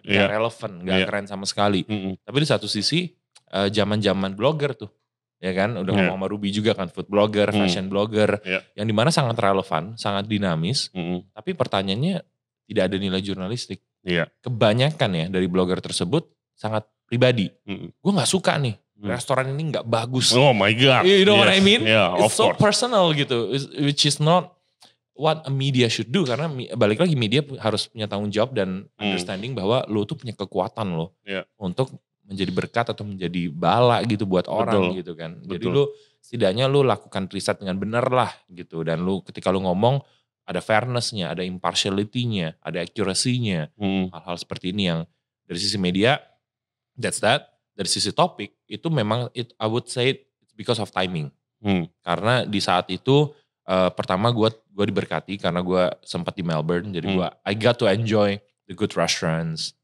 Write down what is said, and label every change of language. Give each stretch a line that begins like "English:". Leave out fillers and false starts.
Indonesian: Gak relevan, gak keren sama sekali. Tapi di satu sisi, zaman-zaman blogger tuh. Ya kan, udah ngomong sama Ruby juga kan, food blogger, fashion blogger, yang dimana sangat relevan, sangat dinamis, tapi pertanyaannya tidak ada nilai jurnalistik. Kebanyakan ya dari blogger tersebut sangat pribadi. Gue gak suka nih, restoran ini gak bagus.
English: Oh my god. You know what I mean? Yeah, it's so personal
Indonesian: gitu,
English: which is not what a media should do.
Indonesian: Karena balik lagi media harus punya tanggung jawab dan understanding bahwa lo tuh punya kekuatan lo untuk menjadi berkat atau menjadi bala gitu buat orang gitu kan. Jadi lu setidaknya lu lakukan riset dengan benar lah gitu. Dan lu ketika lu ngomong ada fairness-nya, ada impartiality-nya, ada accuracy-nya. Hal-hal seperti ini yang dari sisi media,
English: that's that.
Indonesian: Dari sisi topik itu memang
English: I would say it's because of timing.
Indonesian: Karena di saat itu pertama gue diberkati karena gue sempat di Melbourne. Jadi
English: I got to enjoy the good restaurants.